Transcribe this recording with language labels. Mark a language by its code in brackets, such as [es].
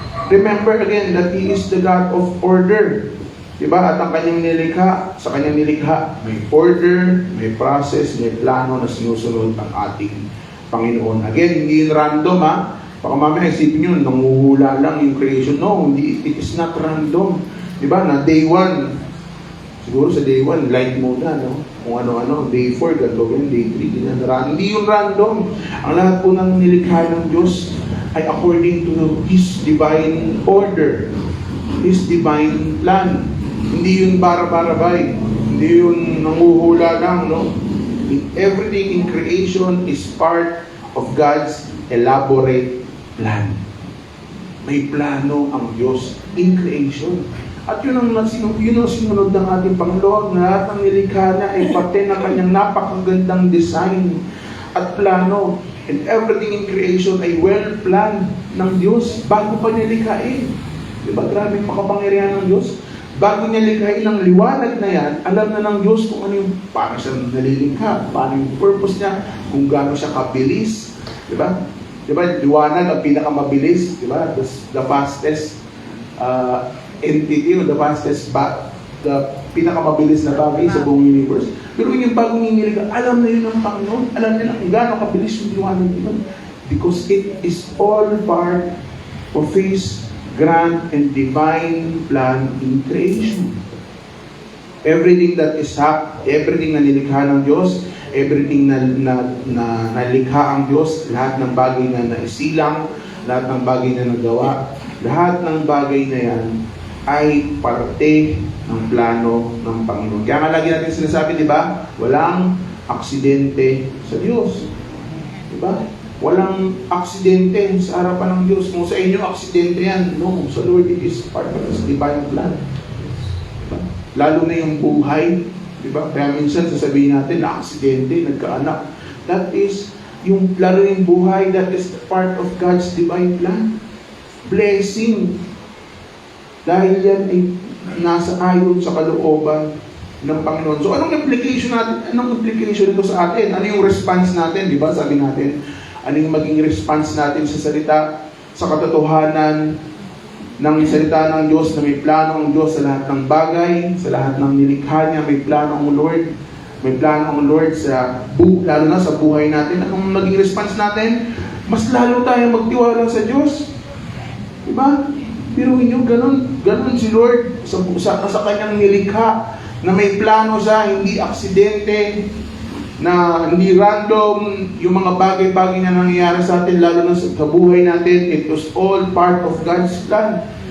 [en] Remember again that He is the God of order. [tl] Diba? At ang kanyang nilikha, sa kanyang nilikha, may order, may process, may plano na sinusunod ang ating Panginoon. Again, hindi yun random ha. Baka mamaya isipin nyo, nanguhula lang yung creation. [en] No, it is not random. Diba? Na day 1, [tl] siguro sa day 1, light muna, [en] no? [tl] Kung ano-ano, day 4, gagawin, day 3, ganyan. Hindi yun random. Ang lahat po ng nilikha ng Diyos ay [en] according to His divine order, His divine plan. [tl] Hindi yun bara-barabay. Hindi yun nanguhula lang, no? [en] Everything in creation is part of God's elaborate plan. [tl] May plano ang Diyos in creation. At yun ang sinunod ng ating Panginoon. Lahat ng nilikha na ay parte ng kanyang napakagandang design at plano. [en] And everything in creation [tl] ay well-planned ng Diyos bago pa nilikhain. Diba? Grabe yung makapangyarihan ng Diyos. Bago niya likhain ang liwanag na yan, alam na ng Diyos kung ano yung, paano siya nalilikha, paano yung purpose niya, kung gaano siya kabilis. Diba? Diba, liwanag ang pinakamabilis, diba? [en] The fastest entity, the fastest the [tl] pinakamabilis na bagay sa buong universe. Pero yung bagong inilikha, alam na yun ng Panginoon, alam nila kung gaano kabilis yung liwanag yun. [en] Because it is all part of His grand and divine plan in creation. Everything that is everything [tl] na nilikha ng Diyos, everything na nalikha ang Diyos, lahat ng bagay na naisilang, lahat ng bagay na nagawa, lahat ng bagay na yan ay parte ng plano ng Panginoon. Kaya nga lagi natin sinasabi, di ba? Walang aksidente sa Diyos. Di ba? Walang aksidente sa harapan ng Diyos. Kung sa inyo aksidente yan, no. Sa Lord, [en] it is part of His divine plan. [tl] Diba? Lalo na yung buhay. Diba? Kaya minsan sasabihin natin na aksidente, nagkaanak. [en] That is, [tl] lalo yung buhay, [en] that is part of God's divine plan. Blessing. [tl] Dahil yan ay nasa ayon sa kalooban ng Panginoon. So, anong implication natin? Anong implication nito sa atin? Ano yung response natin? Diba? Sabi natin, ano yung maging response natin sa salita, sa katotohanan ng salita ng Diyos, na may plano ang Diyos sa lahat ng bagay, sa lahat ng nilikha niya, may plano ang Lord. May plano ang Lord lalo na sa buhay natin. Anong maging response natin? Mas lalo tayong magtiwala sa Diyos. Diba? Pero inyo, ganun si Lord sa kanyang nilikha, na may plano siya, hindi aksidente, na hindi random yung mga bagay-bagay na nangyayari sa atin, lalo na sa buhay natin. [en] It was all part of God's plan.